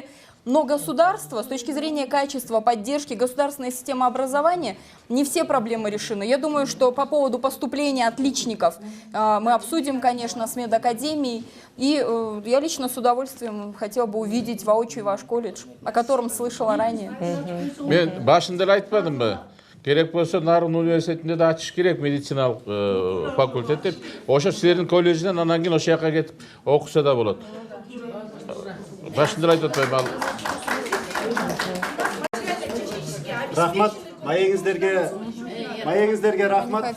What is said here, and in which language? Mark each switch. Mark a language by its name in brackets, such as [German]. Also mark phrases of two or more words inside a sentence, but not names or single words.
[Russian] Но государство, с точки зрения качества поддержки, государственная система образования, не все проблемы решены. Я думаю, что по поводу поступления отличников мы обсудим, конечно, с медакадемией. И я лично с удовольствием хотела бы увидеть воочию ваш колледж, о котором слышала ранее. [Kyrgyz] Мен башында айтпадым ба? Керек болса Нарын университетинде да ачыш керек медициналык факультет деп. Ошо силердин колледжден анан кийин ошол жака кетип окуса да болот. Башында айтып атпайбы ал. Рахмат. Маеңиздерге рахмат.